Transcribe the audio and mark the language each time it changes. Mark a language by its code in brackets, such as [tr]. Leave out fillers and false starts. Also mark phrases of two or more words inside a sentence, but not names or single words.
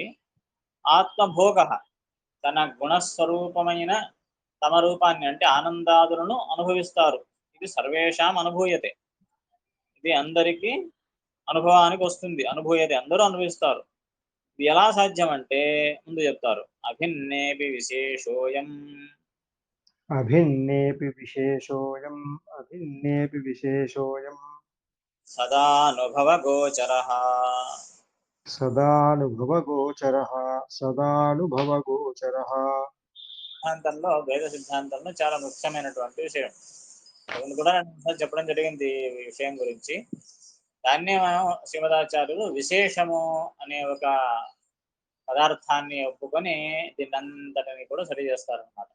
[te] ఆత్మభోగ తన గుణస్వరూపమైన తమ రూపాన్ని అంటే ఆనందాదులను అనుభవిస్తారు. ఇది [sa] సర్వేషాం అనుభూయతే, [te] ఇది అందరికీ అనుభవానికి వస్తుంది. అనుభూయతే అందరూ అనుభవిస్తారు. ఇది ఎలా సాధ్యం అంటే ముందు చెప్తారు. [sa] అభిన్నేపి విశేషోయం अभिन्नेऽपि विशेषोऽयम् अभिन्नेऽपि विशेषोऽयम् సదానుభవగోచరః. सदानुभवगोचरः सदानुभवगोचरः [te] సిద్ధాంతంలో, వేద సిద్ధాంతంలో చాలా ముఖ్యమైనటువంటి విషయం. ముందు కూడా నేను ఒకసారి చెప్పడం జరిగింది ఈ విషయం గురించి. దాన్నే మనం శ్రీమదాచార్యులు విశేషము అనే ఒక పదార్థాన్ని ఒప్పుకొని దీన్నంతటిని కూడా సరి చేస్తారనమాట.